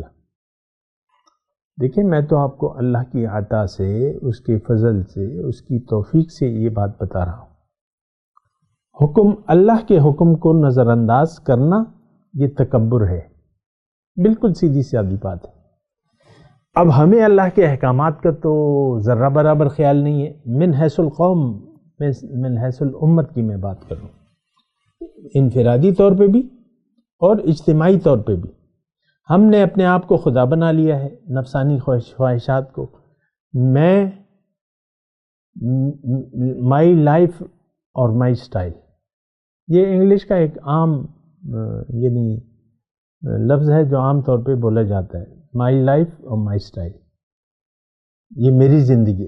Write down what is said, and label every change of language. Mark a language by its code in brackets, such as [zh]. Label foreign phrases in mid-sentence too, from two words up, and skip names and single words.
[ur] دیکھیں میں تو آپ کو اللہ کی عطا سے، اس کے فضل سے، اس کی توفیق سے یہ بات بتا رہا ہوں. حکم، اللہ کے حکم کو نظر انداز کرنا یہ تکبر ہے. بالکل سیدھی سادی بات ہے. اب ہمیں اللہ کے احکامات کا تو ذرہ برابر خیال نہیں ہے. [ar] من حیث القوم، من حیث الامت [ur] کی میں بات کر رہا ہوں، انفرادی طور پہ بھی اور اجتماعی طور پہ بھی. ہم نے اپنے آپ کو خدا بنا لیا ہے، نفسانی خواہشات کو. میں، [en] my life [ur] اور [en] my style, [ur] یہ انگلش کا ایک عام یعنی لفظ ہے جو عام طور پہ بولا جاتا ہے، [en] my life [ur] اور [en] my style, [ur] یہ میری زندگی.